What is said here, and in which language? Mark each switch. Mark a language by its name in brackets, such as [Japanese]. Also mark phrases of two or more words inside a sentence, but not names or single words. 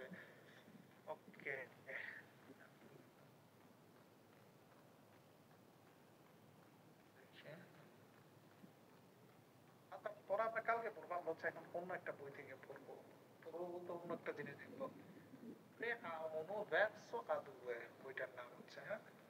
[Bangla] ওকে, পড়া আমরা কালকে পড়বো, আমরা হচ্ছে এখন অন্য একটা বই থেকে পড়বো, বলতে অন্য একটা জিনিস দেখবো। verso a due বইটার নাম হচ্ছে, হ্যাঁ।